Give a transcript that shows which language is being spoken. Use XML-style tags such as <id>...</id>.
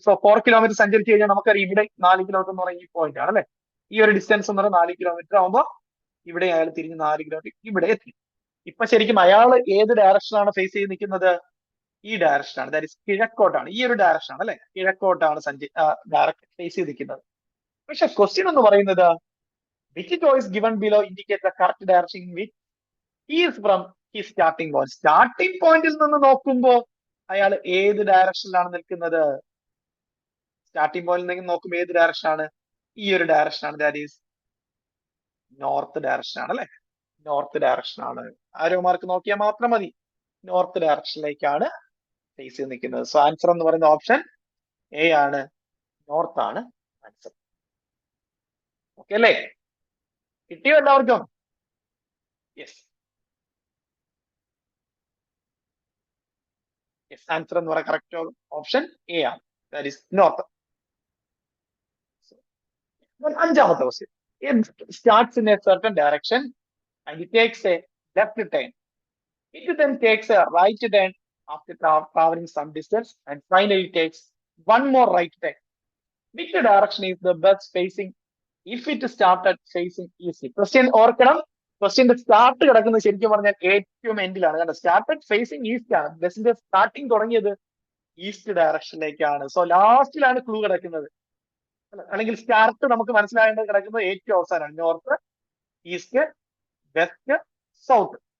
<ml>So 4 kilometre സഞ്ചരിച്ചു കഴിഞ്ഞാൽ നമുക്കറിയാം ഇവിടെ 4 കിലോമീറ്റർ എന്ന് പറയുന്ന ഈ പോയിന്റ് ആണ് അല്ലെ. ഈ ഒരു ഡിസ്റ്റൻസ് എന്ന് പറയുന്നത് 4 കിലോമീറ്റർ ആകുമ്പോൾ ഇവിടെ അയാൾ തിരിഞ്ഞ് 4 കിലോമീറ്റർ ഇവിടെ എത്തി. ഇപ്പൊ ശരിക്കും അയാൾ ഏത് ഡയറക്ഷനാണ് ഫേസ് ചെയ്ത് നിൽക്കുന്നത്? ഈ ഡയറക്ഷനാണ്. That is കിഴക്കോട്ടാണ്. ഈ ഒരു ഡയറക്ഷനാണ് അല്ലെ, കിഴക്കോട്ടാണ് ഡയറക്റ്റ് ഫേസ് ചെയ്ത് നിൽക്കുന്നത്. പക്ഷെ ക്വസ്റ്റ്യൻ എന്ന് പറയുന്നത്</ml> <en>which choice given below indicates the correct direction in which he is from his starting point.</en> <ml>Starting പോയിന്റിൽ നിന്ന് നോക്കുമ്പോൾ അയാൾ ഏത് ഡയറക്ഷനിലാണ് നിൽക്കുന്നത്? സ്റ്റാർട്ടിംഗ് പോയിന്റിൽ നിന്ന് നോക്കുമ്പോൾ ഏത് ഡയറക്ഷനാണ്? ഈ ഒരു ഡയറക്ഷനാണ്. ദാറ്റ് ഈസ് നോർത്ത് ഡയറക്ഷൻ ആണ് അല്ലെ. നോർത്ത് ഡയറക്ഷൻ ആണ്. ആരോ മാർക്ക് നോക്കിയാൽ മാത്രം മതി. നോർത്ത് ഡയറക്ഷനിലേക്കാണ് ഫേസ് ചെയ്ത് നിൽക്കുന്നത്. സോ ആൻസർ എന്ന് പറയുന്ന ഓപ്ഷൻ എ ആണ്. നോർത്ത് ആണ് ആൻസർ. ഓക്കെ അല്ലേ? കിട്ടിയോ എല്ലാവർക്കും? യെസ്. യെസ്, ആൻസർ എന്ന് പറയുന്ന കറക്റ്റ് ഓപ്ഷൻ എ ആണ്. That is north. അഞ്ചാമത്തെ question.</ml> <en>It starts in a certain direction and it takes a left turn. It then takes a right turn after traveling some distance and finally takes one more right turn. Which direction is the bus facing if it started facing east?</en> <ml>Question ഓർക്കണം, ക്വസ്റ്റ്യന്റെ start കിടക്കുന്നത് ശരിക്കും പറഞ്ഞാൽ ഏറ്റവും എൻഡിലാണ്. കാരണം started phasing east ആണ്. ബസിന്റെ starting തുടങ്ങിയത് east ഡയറക്ഷനിലേക്കാണ്. So ലാസ്റ്റിലാണ് clue കിടക്കുന്നത്. അല്ലെങ്കിൽ സ്റ്റാർട്ട് നമുക്ക് മനസ്സിലായേണ്ടത് കിടക്കുന്നത് ഏറ്റവും അവസാനമാണ്. North, east, west, south.</ml>